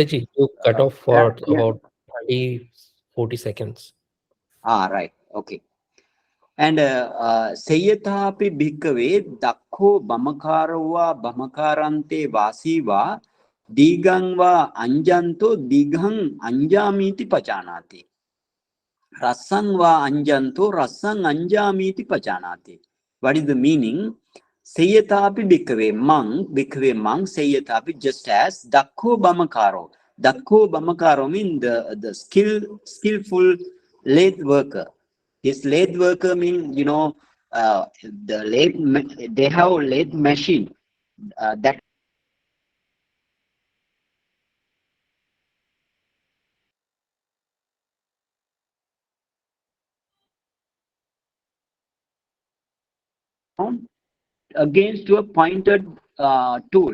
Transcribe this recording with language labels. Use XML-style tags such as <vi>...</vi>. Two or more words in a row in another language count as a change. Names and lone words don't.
<en>Bhanteji, you cut off yeah, for yeah. about 30, 40 seconds. Right, okay.</en> <pi>And Seyatapi bhikkhave dakho bamakarava bamakarante vasiva Digam va anjanto digam anjamiti pajanati. Rasang va anjanto rasang anjamiti pajanati.</pi> <en>What is the meaning?</en> <pi>Sayatapi bhikkhave mang sayatapi,</pi> <en>just as</en> <pi>dakho bamakaro. Dakho bamakaro</pi> <en>means the skillful lathe worker. This lathe worker means, the lathe, they have lathe machine that against a pointed tool.</en>